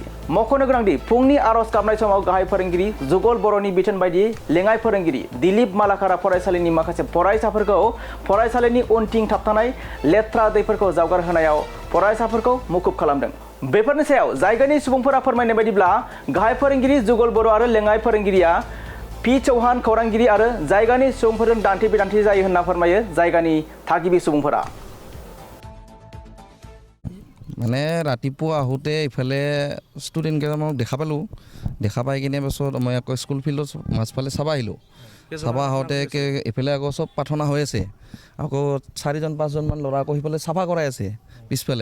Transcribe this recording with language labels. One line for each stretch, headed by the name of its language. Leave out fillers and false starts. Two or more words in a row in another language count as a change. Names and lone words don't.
Bodo: मख'नो गोनांदि फुंनि आरज गाबनाय समाव गाहाय फोरोंगिरि जुगल बर'नि बिथोन बायदियै लेङाइ फोरोंगिरि दिलीप मालाकारा फरायसालिनि माखासे फरायसाफोरखौ फरायसालिनि उनथिं थाबथानाय लेथ्रा दैफोरखौ जावगार होनायाव फरायसाफोरखौ मुखुब खालामदों। बेफोरनि सायाव जायगानि सुबुंफोरा फोरमायनाय बायदिब्ला गाहाय फोरोंगिरि जुगल बर' आरो लेङाइ फोरोंगिरिया पि चौहान खौरांगिरि आरो जायगानि सुबुंफोरजों दान्थे बिदान्थे जायो होनना फोरमायो जायगानि थागिबि सुबुंफोरा।
Assamese: মানে ৰাতিপুৱা আহোঁতে ইফালে ষ্টুডেণ্ট কেইটামানক দেখা পালোঁ। দেখা পাই কিনে পাছত মই আকৌ স্কুল ফিল্ডত মাজফালে চাব আহিলোঁ। চাব আহোঁতে এইফালে আকৌ চব প্ৰাৰ্থনা হৈ আছে। আকৌ 4-5জনমান ল'ৰা আকৌ সিফালে চাফা কৰাই আছে পিছফালে।